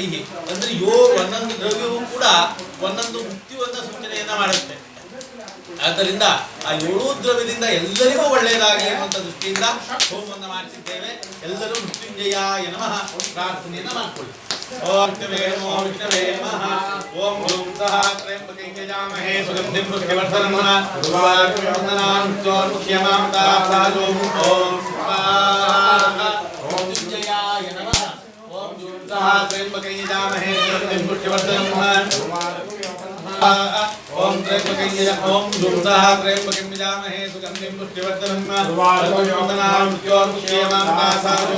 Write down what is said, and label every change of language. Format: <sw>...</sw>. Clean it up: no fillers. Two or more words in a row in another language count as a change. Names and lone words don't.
<kn>ಅಂದ್ರೆ ಒಂದೊಂದು ದ್ರವ್ಯವೂ ಕೂಡ ಒಂದೊಂದು ಮೃತ್ಯುವನ್ನ ಸೂಚನೆಯನ್ನ ಮಾಡುತ್ತೆ. ಆದ್ದರಿಂದ ಆ 7 ದ್ರವ್ಯದಿಂದ ಎಲ್ಲರಿಗೂ ಒಳ್ಳೆಯದಾಗಲಿ ಎನ್ನುವಂತ ದೃಷ್ಟಿಯಿಂದ ಹೋಮವನ್ನು ಮಾಡಿಸಿದ್ದೇವೆ. ಎಲ್ಲರೂ</kn> <sa>ಮೃತ್ಯುಂಜಯಾಯ ನಮಃ</sa> <kn>ಪ್ರಾರ್ಥನೆಯನ್ನ ಮಾಡಿಕೊಳ್ಳಿ.</kn> <sa>ಓಂ ವಿಷ್ಣುವೇ ನಮೋ ವಿಷ್ಣುವೇ ನಮಃ. ಓಂ ಓಂ ಸಹ ತ್ರ್ಯಂಬಕಂ ಯಜಾಮಹೇ ಸುಗಂಧಿಂ ಪುಷ್ಟಿವರ್ಧನಂ ಉರ್ವಾರುಕಂ ಮುಖ್ಯಮಾಂತಾಸೋ. ಓಂ ಸ್ವಾಹಾ. ಓಂ ಮೃತ್ಯುಂಜಯಾಯ ನಮಃ. ಓಂ ಓಂ ಸಹ ತ್ರ್ಯಂಬಕಂ ಯಜಾಮಹೇ ಸುಗಂಧಿಂ ಪುಷ್ಟಿವರ್ಧನಂ ಓಂ ತ್ರ್ಯಂಬಕಂ ಯಜಾಮಹೇ ಸುಗಂಧಿಂ ಪುಷ್ಟಿವರ್ಧನಂ ಮುಖ್ಯಮಾಂತಾಸೋ.</sa>